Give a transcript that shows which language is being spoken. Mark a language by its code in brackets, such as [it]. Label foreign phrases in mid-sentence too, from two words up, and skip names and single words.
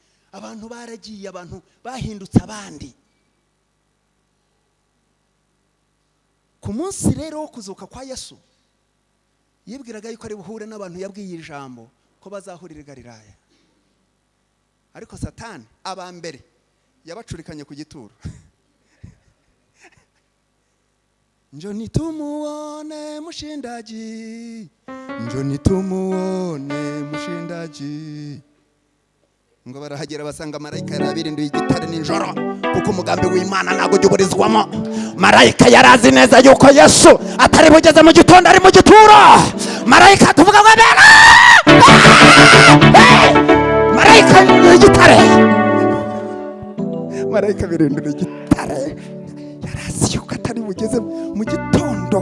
[rw] Abantu baragiye, abantu bahindutse abandi. Ku munsi rero wo kuzuka kwa Yesu, yibwiraga yuko ari buhure n'abantu yabwiye ijambo ko bazahurira Galilaya. Ariko Satani abambere yabacurikanye ku gituro. [sw] Njoni tumuone mushindaji, njoni tumuone mushindaji. [rw] Ngo barahagera basanga marayika yarabirinduye igitare ninjoro, kuko umugambi w'Imana ntago uburizwamo. Marayika yarazi neza yuko Yesu atari bugeze mu gitondo, ari mu gituro. Marayika tuvuga ngo marayika y'igitare, marayika birindura igitare, yarazi yuko atari bugeze mu gitondo.